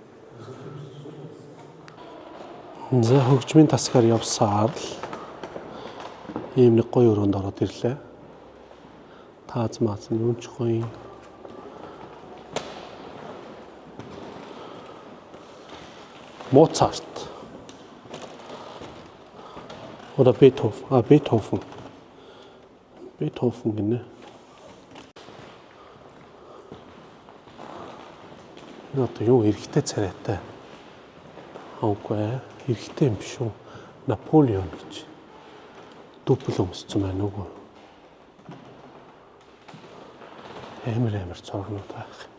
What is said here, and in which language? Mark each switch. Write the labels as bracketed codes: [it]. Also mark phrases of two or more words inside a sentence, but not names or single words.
[mn] За хөгжмийн тасгаар явсаар л ийм нэг гоё өрөөнд ороод ирлээ. Тааз мааз нь юм ч гоё. Моцарт. [de] Oder Beethoven. Beethoven. [mn] Beethoven гинэ. Энэ одоо юу эрэгтэй царайтай. Хавгүй эрэгтэй юм биш үү? Наполеон гэж. Дупл өмссөн байна уу? Амар зургнууд байх.